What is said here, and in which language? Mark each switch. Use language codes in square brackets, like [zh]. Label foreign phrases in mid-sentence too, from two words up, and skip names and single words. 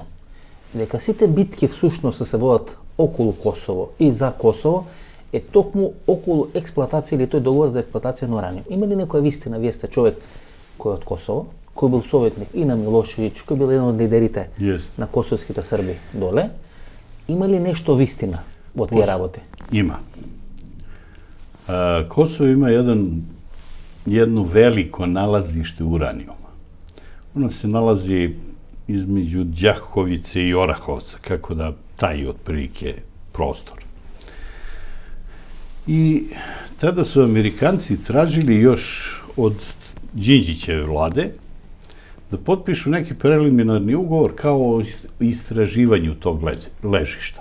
[mk] Дека сите битки всушност се водат околу Косово и за Косово е токму околу експлоатација или тој договор за експлоатација на ураниум. Има ли некоја вистина? Вие сте човек кој е од Косово, кој бил советник и на Милошевиќ, кој бил еден од лидерите на косовските срби доле. Има ли нешто вистина во тие работи? Има. Косово има [sr] jedno veliko nalazište uranijuma. Ono se nalazi između Đakovice i Orahovca, kako da taj otprilike prostor. I tada su Amerikanci tražili još od Đinđićeve vlade da potpišu neki preliminarni ugovor kao o istraživanju tog ležišta.